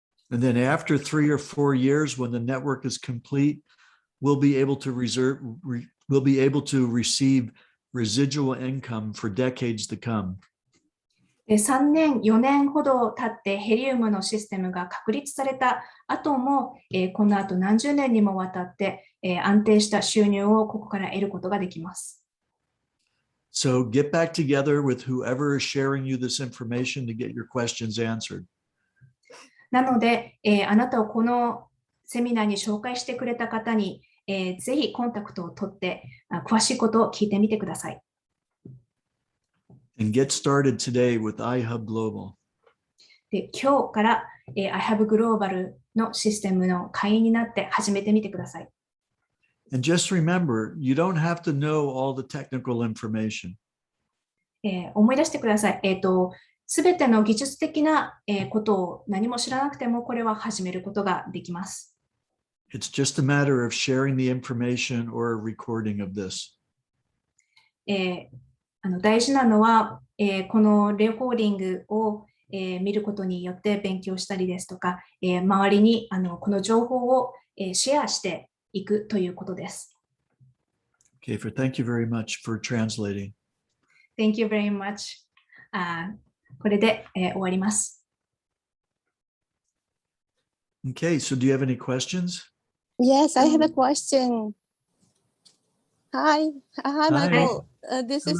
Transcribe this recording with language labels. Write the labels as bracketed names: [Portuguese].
[English] And then after 3 or 4 years, when the network is complete, we'll be able to receive residual income for decades to come. [Japanese] 3年、4年ほど経ってヘリウムのシステムが確立された後も、この後何十年にもわたって、安定した収入をここから得ることができます。 [English] So get back together with whoever is sharing you this information to get your questions answered. [Japanese] なので、あなたをこのセミナーに紹介してくれた方に、ぜひコンタクトを取って詳しいことを聞いてみてください。 [English] And get started today with iHub Global. [Japanese] で、今日から、iHub Global のシステムの会員になって始めてみてください。 [English] And just remember, you don't have to know all the technical information. [Japanese] 思い出してください。すべての技術的なことを何も知らなくてもこれは始めることができます。 [English] It's just a matter of sharing the information or a recording of this. [Japanese] 大事なのは、このレコーディングを、見ることによって勉強したりですとか、周りにこの情報を、シェアしていくということです。 [English] Okay, thank you very much for translating. Thank you very much. [Japanese] これで、終わります。 [English] Okay, so do you have any questions? Yes, I have a question. Hi, Michael. This is